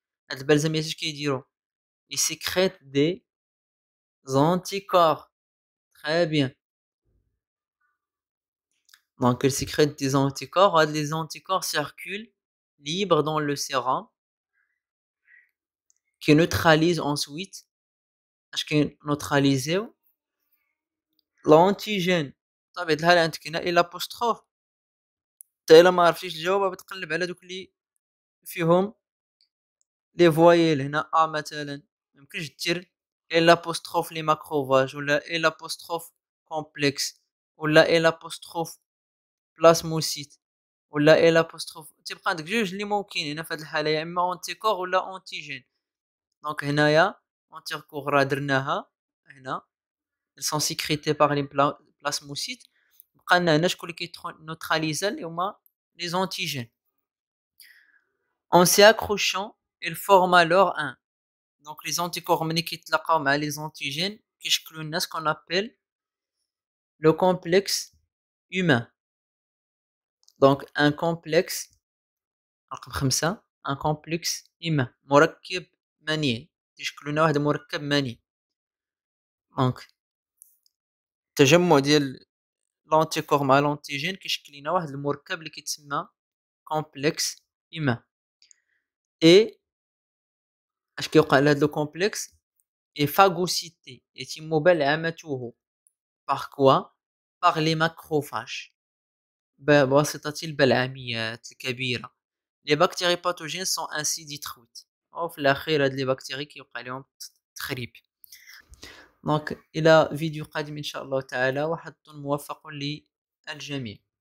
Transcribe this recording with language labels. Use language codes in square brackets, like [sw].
[ar] هاد البلزميات اش كيديروا؟ [fr] ils sécrètent des anticorps. Très bien. Donc ils sécrètent des anticorps. Les anticorps circulent libres dans le sérum qui neutralisent ensuite [ar] اش كينوتراليزيو [fr] l'antigène. [ar] بطبيعة الحال عندك هنا إلا apostrophe نتا إلا ما عرفتيش الجواب بتقلب على دوك اللي فيهم لي فوايل. هنا أ مثلا ميمكنش دير إلا apostrophe لي ماكروفاج ولا إلا apostrophe كومبلكس ولا إلا apostrophe بلاسموسيت ولا إلا apostrophe. تيبقى عندك جوج اللي ممكنين هنا في هاد الحالة، يا إما أونتيكور ولا أونتيجين. دونك هنايا أونتيكور راه درناها هنا [fr] ils sont sécrétés par les plasmocytes. [ar] بقى لنا هنا شكون اللي كينوتراليزا اللي هما [fr] les antigènes. En s'y accrochant ils forment alors un. Donc les anticorps [ar] ملي كيتلاقاو مع [fr] les antigènes [ar] كيشكلوا لنا [fr] ce qu'on appelle le complexe humain. Donc un complexe [ar] رقم 5 [fr] un complexe humain [ar] مركب منيع كيشكلوا لنا واحد المركب منيع. دونك التجمع ديال لونتيكور مع لونتيجين كيشكل لنا واحد المركب اللي كيتسمى complexe humain. اي اش كيوقع لهاد لو كومبلكس؟ اي phagocyté يتم بلعمته. [fr] par quoi؟ par les macrophages [ar] بواسطة البلعميات الكبيرة. [fr] les bactéries pathogènes sont ainsi détruites. [ar] وفي الأخير هاد لي بكتيري كيوقع لهم تخريب. دونك إلى فيديو قادم إن شاء الله تعالى، وحظ موفق للجميع.